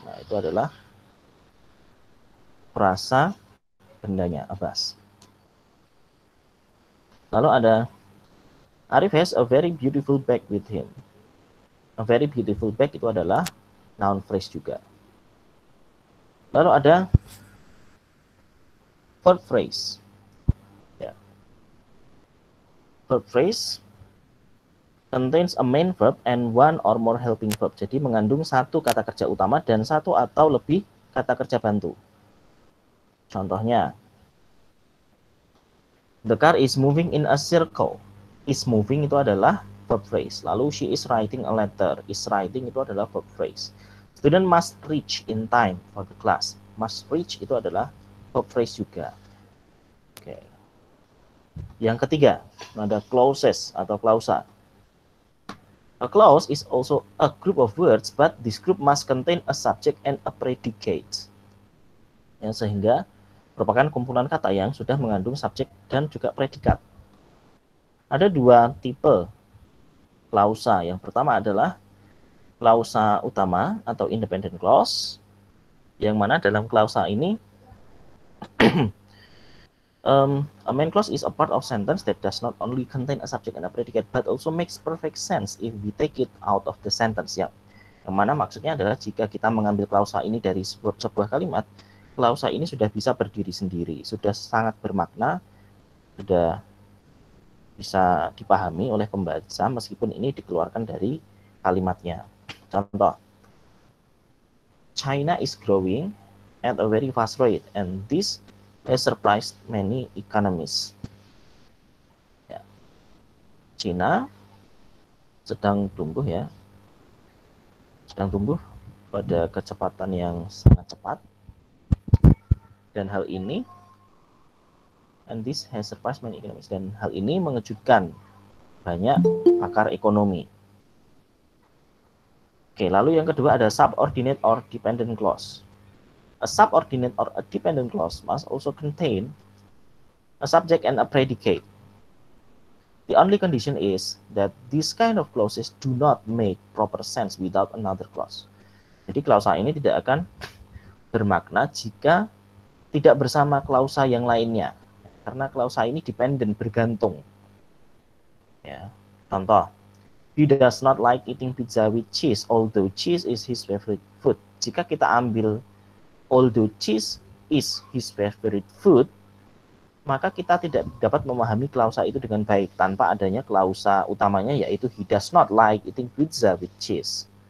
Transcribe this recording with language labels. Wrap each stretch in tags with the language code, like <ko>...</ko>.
<id>Nah, itu adalah frasa bendanya, a bus. Lalu ada</id> <en>Arif has a very beautiful bag with him. A very beautiful bag</en> <id>itu adalah noun phrase juga. Lalu ada verb phrase. Ya.</id> <en>Verb phrase contains a main verb and one or more helping verb.</en> <id>Jadi mengandung satu kata kerja utama dan satu atau lebih kata kerja bantu. Contohnya,</id> <en>the car is moving in a circle.</en> <id>Is moving itu adalah verb phrase.</id> <en>Lalu she is writing a letter.</en> <id>Is writing itu adalah verb phrase.</id> <en>Student must reach in time for the class.</en> <id>Must reach itu adalah verb phrase juga. Oke. Yang ketiga, ada clauses atau klausa.</id> <en>A clause is also a group of words, but this group must contain a subject and a predicate.</en> <id>Ya, sehingga merupakan kumpulan kata yang sudah mengandung subjek dan juga predikat. Ada dua tipe klausa. Yang pertama adalah klausa utama atau independent clause, yang mana dalam klausa ini</id> <en>a main clause is a part of sentence that does not only contain a subject and a predicate but also makes perfect sense if we take it out of the sentence.</en> <id>Yang mana maksudnya adalah jika kita mengambil klausa ini dari sebuah kalimat, klausa ini sudah bisa berdiri sendiri, sudah sangat bermakna, sudah bisa dipahami oleh pembaca meskipun ini dikeluarkan dari kalimatnya.</id> <en>Contoh, China is growing at a very fast rate and this has surprised many economists.</en> <id>Ya. China sedang tumbuh ya, sedang tumbuh pada kecepatan yang sangat cepat, dan hal ini</id> <en>and this has surprised many economists,</en> <id>dan hal ini mengejutkan banyak pakar ekonomi. Oke, lalu yang kedua ada</id> <en>subordinate or dependent clause. A subordinate or a dependent clause must also contain a subject and a predicate. The only condition is that this kind of clauses do not make proper sense without another clause.</en> <id>Jadi klausa ini tidak akan bermakna jika tidak bersama klausa yang lainnya. Karena klausa ini dependent, bergantung. Ya, contoh,</id> <en>he does not like eating pizza with cheese, although cheese is his favorite food.</en> <id>Jika kita ambil</id> <en>although cheese is his favorite food,</en> <id>maka kita tidak dapat memahami klausa itu dengan baik tanpa adanya klausa utamanya, yaitu</id> <en>he does not like eating pizza with cheese.</en>